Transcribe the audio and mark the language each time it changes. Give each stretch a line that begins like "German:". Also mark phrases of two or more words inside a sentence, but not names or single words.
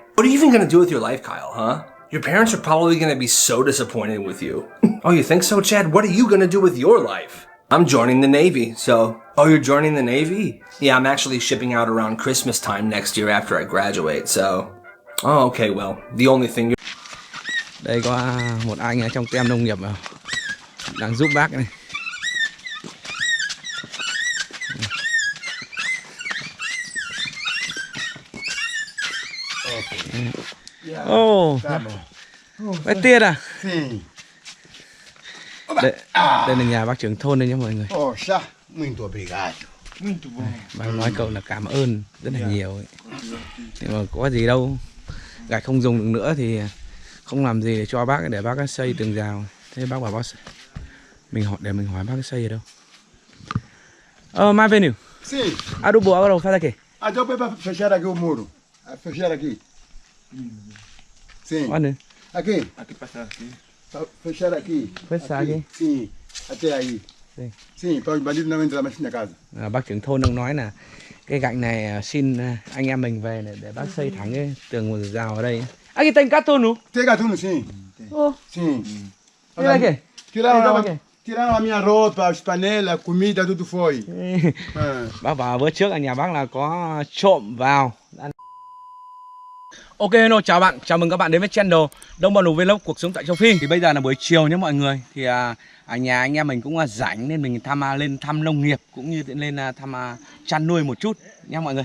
English: What are you even gonna do with your life, Kyle, huh? Your parents are probably gonna be so disappointed with you. "Oh, you think so, Chad? What are you gonna do with your life?" "I'm joining the Navy, so..." "Oh, you're joining the Navy?" "Yeah, I'm actually shipping out around Christmas time next year after I graduate, so..." "Oh, okay, well, the only thing you're..."
Vietnamese: Đây có một anh ở trong team nông nghiệp đang giúp bác này. Ồ, bác Tiết à? Đây là nhà bác trưởng thôn đây nhé mọi người.
Portuguese: Poxa, muito obrigado.
Vietnamese: Bác nói cậu là cảm ơn rất là nhiều ấy. Nhưng mà có gì đâu, gạch không dùng được nữa thì không làm gì để cho bác, để bác xây tường rào. Thế bác bảo bác mình hỏi bác xây ở đâu.
Portuguese: Mais venil. Sim. Adubo, agora eu vou fazer aqui. Ah, deu pra fechar aqui o muro. Fechar aqui. Sim. Olha, Aqui. Aqui passar aqui. Fechar aqui. Fechar aqui. Sim. Até aí. Sim. Sim, para os bandidos não entrar mais na casa.
Vietnamese: bác trưởng thôn đang nói là cái gạch này xin anh em mình về để bác xây thẳng cái tường rào ở đây.
Portuguese: Aqui tem gatuno. Tem gatuno, sim. Ô, Sim.
Vietnamese: cái này kìa.
Portuguese: Tiraram a minha roupa, as panelas, comida, tudo foi.
Vietnamese: Bác vào bữa trước ở nhà bác là có trộm vào.
English: Ok, hello,
Vietnamese: chào bạn, chào mừng các bạn đến với channel Đông Bò Nù Vlog cuộc sống tại châu Phi. Thì bây giờ là buổi chiều nhé mọi người. Thì ở nhà anh em mình cũng rảnh nên mình lên thăm nông nghiệp cũng như lên thăm chăn nuôi một chút nha mọi người.